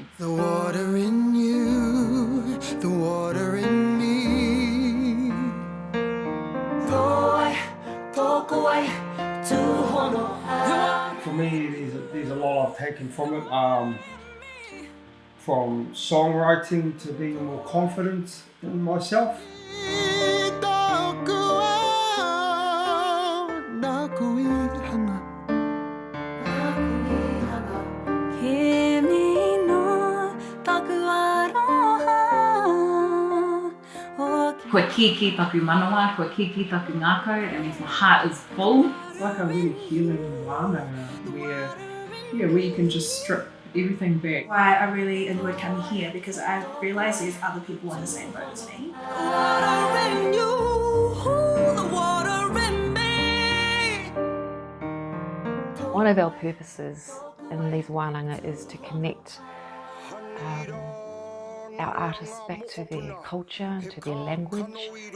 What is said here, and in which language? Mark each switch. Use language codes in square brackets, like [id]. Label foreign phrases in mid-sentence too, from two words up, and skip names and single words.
[en] the water in you, the water in me. For me, there's a lot I've taken from it. From songwriting to being more confident in myself. [mi] Koe kiki taku manawa, koe kiki taku ngākau, [en] and my heart is full. It's like a really healing Wananga where you can just strip everything back. Why I really enjoyed coming here because I realised there's other people in the same boat as me. One of our purposes in these wānanga is to connect our artists back to their culture and to their language.